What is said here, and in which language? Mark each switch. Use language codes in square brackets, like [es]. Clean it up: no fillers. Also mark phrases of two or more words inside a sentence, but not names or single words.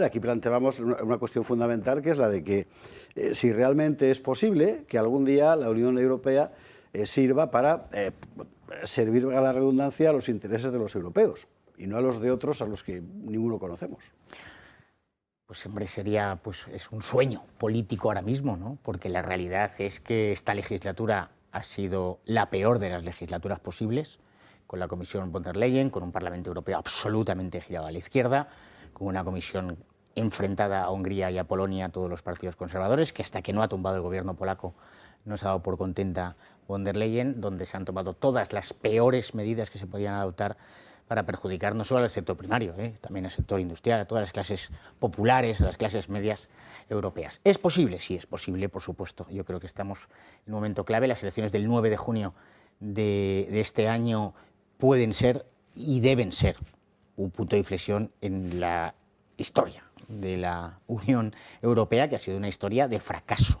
[es] Aquí planteábamos una cuestión fundamental, que es la de que si realmente es posible que algún día la Unión Europea sirva para servir, a la redundancia, a los intereses de los europeos y no a los de otros a los que ninguno conocemos. Pues hombre, es un sueño político ahora mismo, ¿no? Porque la realidad es que esta legislatura ha sido la peor de las legislaturas posibles, con la Comisión von der Leyen, con un Parlamento Europeo absolutamente girado a la izquierda, con una Comisión enfrentada a Hungría y a Polonia, a todos los partidos conservadores, que hasta que no ha tumbado el gobierno polaco no se ha dado por contenta von der Leyen, donde se han tomado todas las peores medidas que se podían adoptar para perjudicar no solo al sector primario, también al sector industrial, a todas las clases populares, a las clases medias europeas. ¿Es posible? Sí, es posible, por supuesto. Yo creo que estamos en un momento clave. Las elecciones del 9 de junio de este año pueden ser y deben ser un punto de inflexión en la historia de la Unión Europea, que ha sido una historia de fracaso.